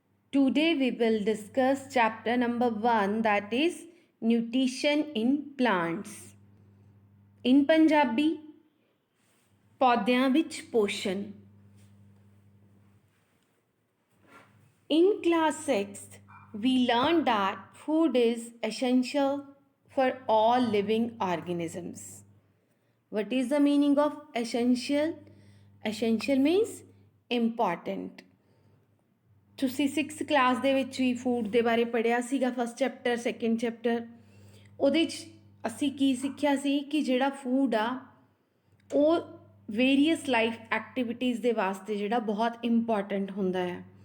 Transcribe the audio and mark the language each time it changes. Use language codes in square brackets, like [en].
[en] Today we will discuss chapter number 1, that is nutrition in plants. In Punjabi, [pa] ਪੌਦਿਆਂ ਵਿੱਚ ਪੋਸ਼ਣ. [en] In class 6th, we learned that food is essential for all living organisms. What is the meaning of essential? Essential means important. [pa] ਤੁਸੀਂ 6th class ਦੇ ਵਿੱਚ ਵੀ food ਦੇ ਬਾਰੇ ਪੜ੍ਹਿਆ ਸੀਗਾ, [en] First chapter second chapter. [pa] ਉਹਦੇ 'ਚ ਅਸੀਂ ਕੀ ਸਿੱਖਿਆ ਸੀ ਕਿ ਜਿਹੜਾ ਫੂਡ ਆ ਉਹ ਵੇਰੀਅਸ ਲਾਈਫ ਐਕਟੀਵਿਟੀਜ਼ ਦੇ ਵਾਸਤੇ ਜਿਹੜਾ ਬਹੁਤ ਇੰਪੋਰਟੈਂਟ ਹੁੰਦਾ ਹੈ.